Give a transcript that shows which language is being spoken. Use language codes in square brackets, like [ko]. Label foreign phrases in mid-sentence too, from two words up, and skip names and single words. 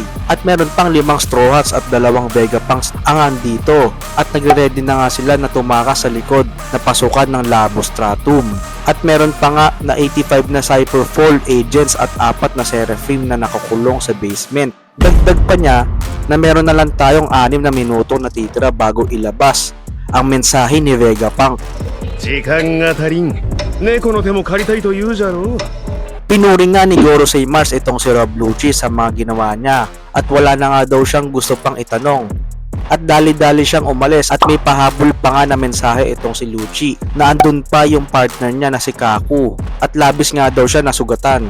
[tl] At meron pang 5 Straw Hats at 2 Vegapunks ang andito at nagre-ready na nga sila na tumakas sa likod na pasukan ng Labo Stratum. At meron pa nga na 85 na Cypherfall agents at 4 na Seraphim na nakakulong sa basement. Dagdag pa niya na meron na lang tayong 6 na minuto na titira bago ilabas ang mensahe ni Vegapunk. [ja] 時間が足りん猫の手も借りたいと言うじゃろう [tl] Pinuri nga ni Gorosei Mars itong si Rob Lucci sa mga ginawa niya at wala na nga daw siyang gusto pang itanong. At dali-dali siyang umalis at may pahabol pa nga na mensahe itong si Lucci na andun pa yung partner niya na si Kaku at labis nga daw siya nasugatan.